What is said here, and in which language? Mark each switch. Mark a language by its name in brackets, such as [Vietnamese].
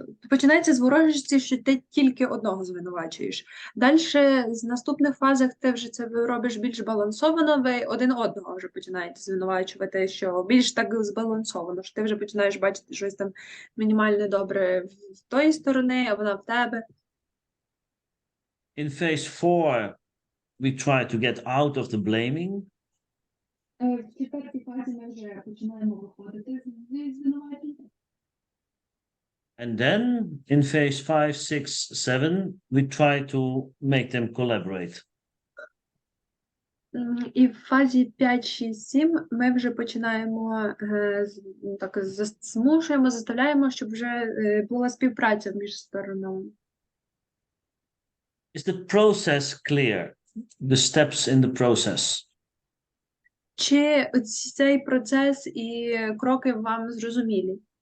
[Ukrainian] Починається з ворожості, що ти тільки одного звинувачуєш. Далі з наступних фазах ти вже це робиш більш балансовано, ви один одного вже починаєте звинувачувати, що більш так збалансовано, що ти вже починаєш бачити щось там мінімально добре в тої сторони, а вона в тебе. [English] In phase 4, we try to get out of the blaming. [Ukrainian] В четвертій фазі ми вже починаємо виходити зі звинувачення. [English] And then in phase 5, 6, 7, we try to make them collaborate. [Ukrainian] І в фазі 5, 6, 7 ми вже починаємо так змушуємо, заставляємо, щоб вже була співпраця між сторонами. [English] Is the process clear? The steps in the process? [Ukrainian] Чи цей процес і кроки вам зрозумілі?